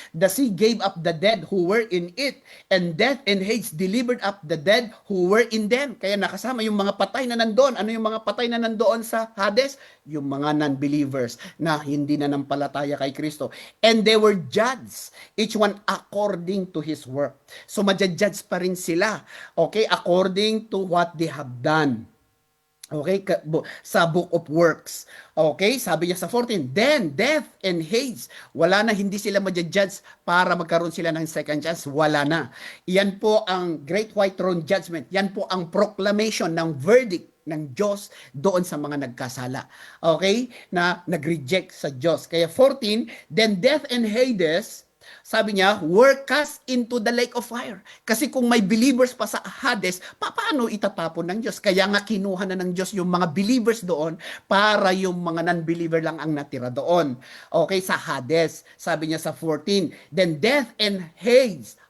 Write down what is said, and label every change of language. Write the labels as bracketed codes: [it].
[en] The sea gave up the dead who were in it, and death and Hades delivered up the dead who were in them. [tl] Kaya nakasama yung mga patay na nandoon. Ano yung mga patay na nandoon sa Hades? Yung mga non-believers na hindi na nampalataya kay Kristo. [en] And they were judged, each one according to his work. [tl] So madjudge pa rin sila, okay, [en] according to what they have done. [tl] Okay, sa Book of Works. Okay, sabi niya sa 14, then death and Hades, wala na, hindi sila ma-judge para magkaroon sila ng second chance, wala na. Yan po ang Great White Throne Judgment. Yan po ang proclamation ng verdict ng Diyos doon sa mga nagkasala. Okay, na nag-reject sa Diyos. Kaya 14, then death and Hades, sabi niya, [en] were cast into the lake of fire. [tl] Kasi kung may believers pa sa Hades, paano itatapon ng Diyos? Kaya nga kinuha na ng Diyos yung mga believers doon para yung mga non-believer lang ang natira doon. Okay, sa Hades. Sabi niya sa 14, then death and Hades